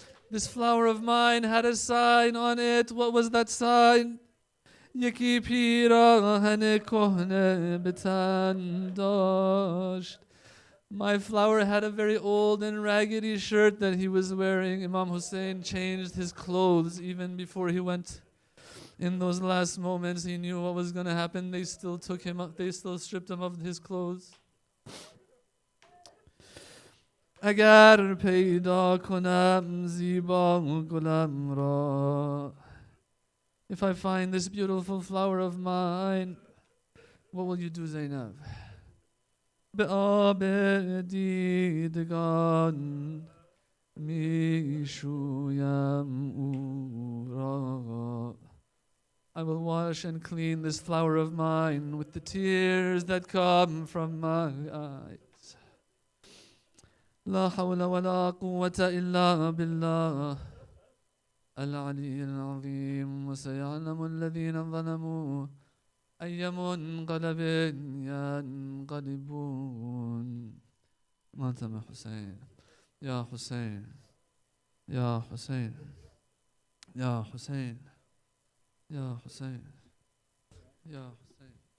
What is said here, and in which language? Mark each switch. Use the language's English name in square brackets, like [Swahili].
[English] This flower of mine had a sign on it. What was that sign? [Persian] یکی پیراهن کهنه به تن داشت. [English] My flower had a very old and raggedy shirt that he was wearing. Imam Hussain changed his clothes even before he went. In those last moments, he knew what was going to happen. They still took him up, they still stripped him of his clothes. [Persian] اگر پیدا کنم زیبا گلم را. [English] If I find this beautiful flower of mine, what will you do, Zainab? [Persian] به آب دیدگان می شویم او را. [English] I will wash and clean this flower of mine with the tears that come from my eyes. [Arabic] لا حول ولا قوة إلا بالله العلي العظيم. وسيعلم الذين ظلموا أي منقلب ينقلبون. ماتم حسين يا حسين يا حسين يا حسين يا حسين يا حسين.